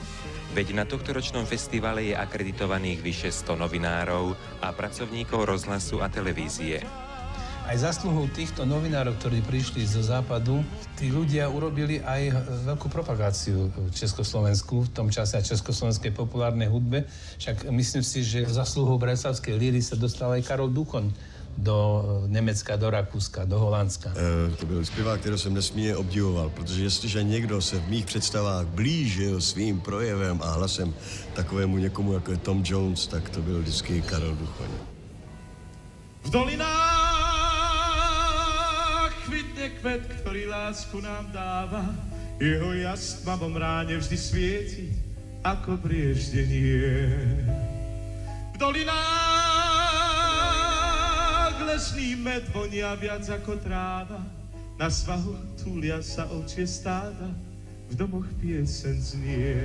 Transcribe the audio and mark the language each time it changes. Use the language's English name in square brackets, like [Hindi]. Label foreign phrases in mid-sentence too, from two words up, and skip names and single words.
[Slovak] Veď na tohtoročnom festivale je akreditovaných vyše 100 novinárov a pracovníkov rozhlasu a televízie. Aj zásluhou týchto novinárov, ktorí prišli zo západu, tí ľudia urobili aj veľkú propagáciu v Československu, v tom čase a československej populárnej hudbe. Však myslím si, že zásluhou bratislavskej líry sa dostal aj Karol Duchoň do Německa, do Rakouska, do Holandska. [Czech] To byl zpěvák, kterého jsem nesmírně obdivoval, protože jestliže někdo se v mých představách blížil svým projevem a hlasem takovému někomu, jako je Tom Jones, tak to byl vždycky Karel Duchoň. [Slovak] V dolinách kvitne kvet, ktorý lásku nám dáva, jeho jas v tmavom ráne vždy svieti ako brieždenie. V dolinách lesný med vonia viac ako tráva, na svahu túlia sa ovčie stáda, v domoch piesen znie.